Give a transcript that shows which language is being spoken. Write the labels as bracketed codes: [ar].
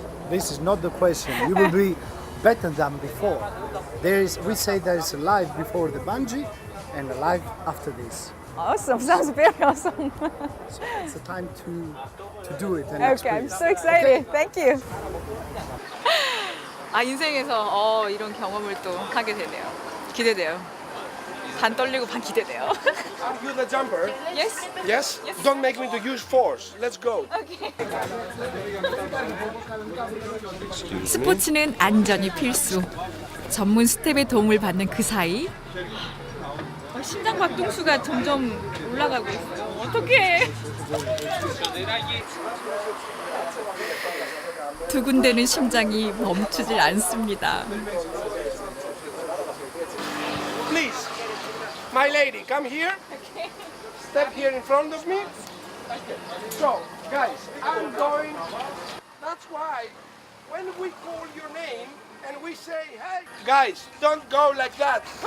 [en] this is not the question. You will be better than before. We say there is a life before the bungee and a life after this. Awesome. Sounds very awesome. So it's the time to do it and Okay, I'm experience. so excited. Thank you. [ko] 아 인생에서 이런 경험을 또 하게 되네요. 기대돼요. 반 떨리고 반 기대돼요. [en] Are you the jumper? Yes. Yes? Don't make me to use force. Let's go. [ko] 스포츠는 안전이 필수. 전문 스텝의 도움을 받는 그 사이 심장 박동수가 점점 올라가고 있어요. 어떡해. 두근대는 심장이 멈추질 않습니다. [en] Please, my lady, come here. Step here in front of me. So, guys, I'm going. That's why when we call your name and we say, hey, guys, don't go like that.